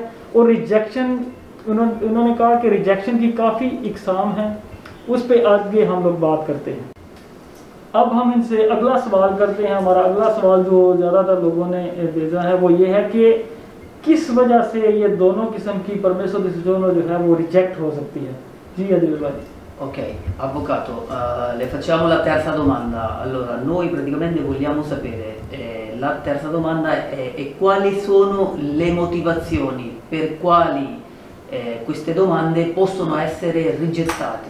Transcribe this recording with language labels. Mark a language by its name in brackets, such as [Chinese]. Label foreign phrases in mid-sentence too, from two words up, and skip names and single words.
[Urdu] اور ریجیکشن انہوں نے کہا کہ ریجیکشن کی کافی اقسام ہے، اس پہ آگے ہم لوگ بات کرتے ہیں. اب ہم ان سے اگلا سوال کرتے ہیں۔ ہمارا اگلا سوال جو زیادہ تر لوگوں نے بھیجا ہے وہ یہ ہے کہ کس وجہ سے یہ دونوں قسم کی [Italian] permesso di soggiorno [Urdu] جو ہے وہ ریجیکٹ ہو سکتی ہے? جی عدیل بھائی. [Italian] Ok, avvocato, le facciamo la terza domanda. Allora, noi praticamente vogliamo sapere, la terza domanda è quali sono le motivazioni per quali queste domande possono essere rigettate?